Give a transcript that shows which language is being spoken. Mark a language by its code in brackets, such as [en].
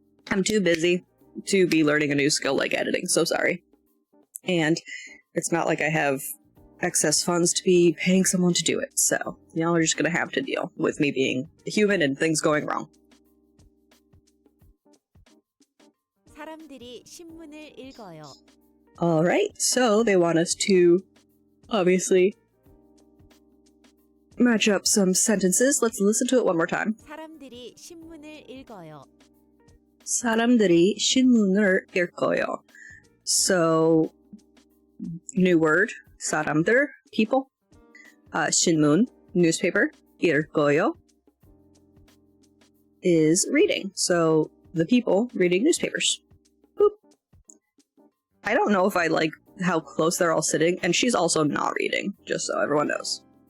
[en] I'm too busy to be learning a new skill like editing, so sorry. And it's not like I have excess funds to be paying someone to do it, so y'all are just gonna have to deal with me being human and things going wrong. [ko] 사람들이 신문을 읽어요. [en] Alright, so they want us to obviously match up some sentences. Let's listen to it one more time. [ko] 사람들이 신문을 읽어요. 사람들이 신문을 읽어요. [en] So, new word, 사람들, people. 신문, newspaper. 읽어요 is reading. So, the people reading newspapers. Boop. I don't know if I like how close they're all sitting, and she's also not reading, just so everyone knows.